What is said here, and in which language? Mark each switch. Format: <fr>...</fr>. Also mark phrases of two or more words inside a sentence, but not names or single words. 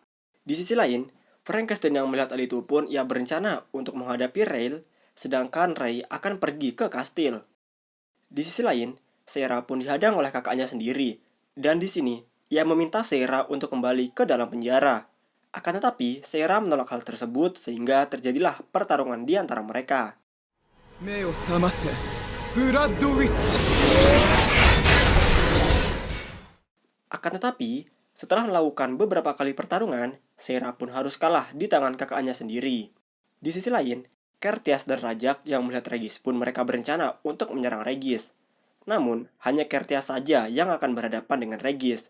<id>Di sisi lain, Frankenstein yang melihat hal itu pun ia berencana untuk menghadapi Rael, sedangkan Ray akan pergi ke kastil. Di sisi lain, Seira pun dihadang oleh kakaknya sendiri, dan di sini ia meminta Seira untuk kembali ke dalam penjara. Akan tetapi, Seira menolak hal tersebut sehingga terjadilah pertarungan di antara mereka.</id> <ja>目を覚ませブラッドウィッチ</ja> <id>Akan tetapi, setelah melakukan beberapa kali pertarungan, Seira pun harus kalah di tangan kakaknya sendiri. Di sisi lain, Kertias dan Rajak yang melihat Regis pun mereka berencana untuk menyerang Regis. Namun, hanya Kertias saja yang akan berhadapan dengan Regis.</id>